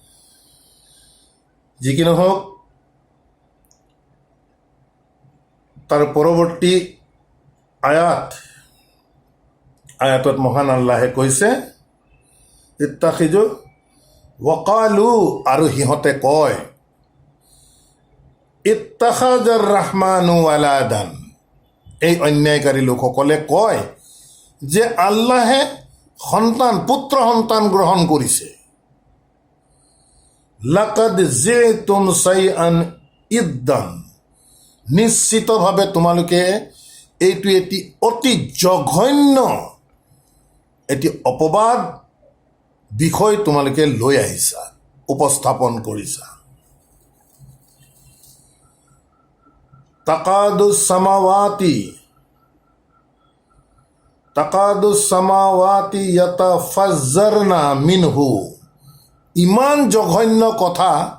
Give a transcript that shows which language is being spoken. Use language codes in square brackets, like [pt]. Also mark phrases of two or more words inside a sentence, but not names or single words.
[as] যি কি নহওক, তাৰ পৰৱৰ্তী আয়াতত মহান আল্লাহে কৈছে, [ar] اتخذوا وقالوا, [as] আৰু সিহঁতে কয়, [ar] اتخذ الرحمن ولدا, [as] এই অন্যায়কাৰী লোকসকলে কয় যে আল্লাহে পুত্ৰ সন্তান গ্ৰহণ কৰিছে। [ar] لقد جئتم شيئا إدا, [as] নিশ্চিতভাৱে তোমালোকে এইটো এটি অতি জঘন্য এটি অপবাদ বিষয় তোমালোকে লৈ আহিছা, উপস্থাপন কৰিছা। [ar] تكاد السماوات يتفطرن منه, [as] ইমান জঘন্য কথা।